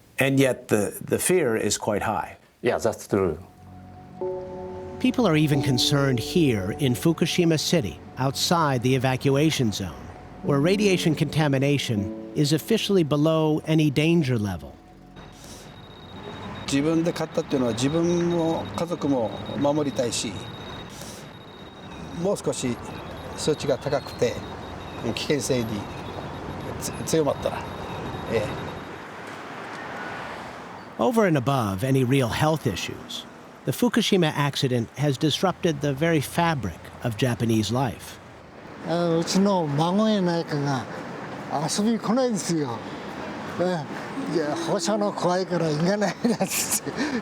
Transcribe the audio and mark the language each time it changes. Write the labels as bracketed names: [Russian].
[English] And yet the fear is quite high. Yeah, that's true. People are even concerned here in Fukushima City, outside the evacuation zone, where radiation contamination is officially below any danger level. [Japanese] 自分で買ったっていうのは自分も家族も守りたいし、もう少し数値が高くて危険性に強まったら、 [English] Over and above any real health issues, the Fukushima accident has disrupted the very fabric of Japanese life. [Japanese] うちの孫やないかが遊びに来ないんですよ。いや、放射能怖いから行かないなんつって。